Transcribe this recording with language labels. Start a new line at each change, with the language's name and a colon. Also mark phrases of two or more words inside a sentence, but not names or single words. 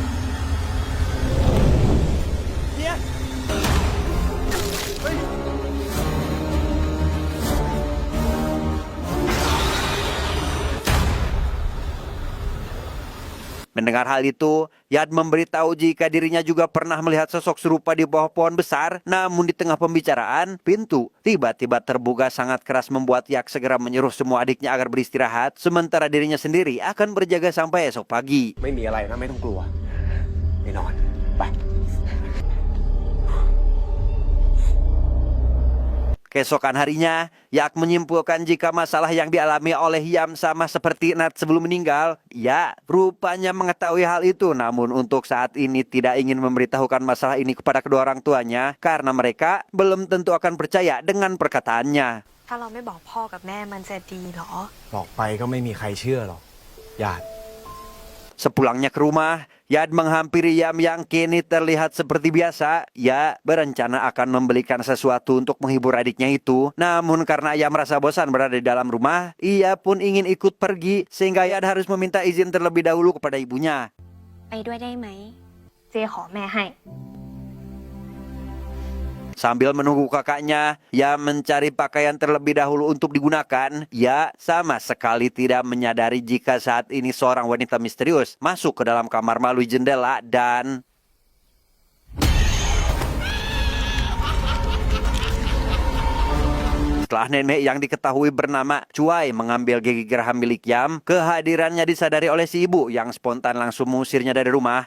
Indonesian: Mendengar hal itu, Yad memberitahu jika dirinya juga pernah melihat sosok serupa di bawah pohon besar. Namun di tengah pembicaraan, pintu tiba-tiba terbuka sangat keras membuat Yak segera menyuruh semua adiknya agar beristirahat. Sementara dirinya sendiri akan berjaga sampai esok pagi.
Thai: ไม่มีอะไรนะไม่ต้องกลัวไปนอนไป
Indonesian: Keesokan harinya, Yak menyimpulkan jika masalah yang dialami oleh Yam sama seperti Nat sebelum meninggal. Ya, rupanya mengetahui hal itu, namun untuk saat ini tidak ingin memberitahukan masalah ini kepada kedua orang tuanya karena mereka belum tentu akan percaya dengan perkataannya.
Thai: ถ้าเราไม่บอกพ่อกับแม่มันจะดีเหรอ บอกไปก็ไม่มีใครเชื่อหรอกญาติ
Indonesian: Sepulangnya ke rumah, Yad menghampiri Yam yang kini terlihat seperti biasa. Ia berencana akan membelikan sesuatu untuk menghibur adiknya itu. Namun karena ia merasa bosan berada di dalam rumah, ia pun ingin ikut pergi sehingga Yad harus meminta izin terlebih dahulu kepada ibunya.
Thai: ไปด้วยได้ไหม เจขอแม่ให้
Indonesian: Sambil menunggu kakaknya, ia mencari pakaian terlebih dahulu untuk digunakan. Ia sama sekali tidak menyadari jika saat ini seorang wanita misterius masuk ke dalam kamar melalui jendela dan... Setelah nenek yang diketahui bernama Cuai mengambil gigi geraham milik Yam, kehadirannya disadari oleh si ibu yang spontan langsung mengusirnya dari rumah.